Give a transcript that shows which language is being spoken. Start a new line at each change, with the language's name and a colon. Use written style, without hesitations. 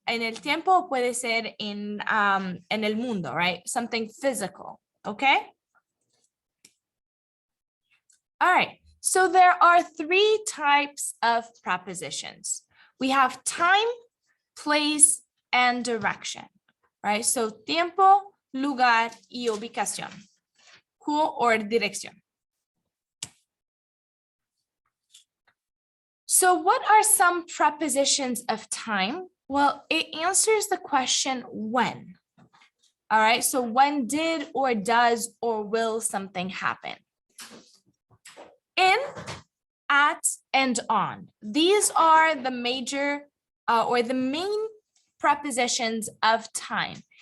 Spanish: En el tiempo, puede ser en el mundo, right?
English: Something physical, okay? All right, so there are three types of prepositions. We have time, place, and direction, right?
Spanish: So tiempo, lugar, y ubicación, cool, or dirección.
English: So what are some prepositions of time? Well, it answers the question when. All right, so when did or does or will something happen? In, at, and on. These are the major or the main prepositions of time.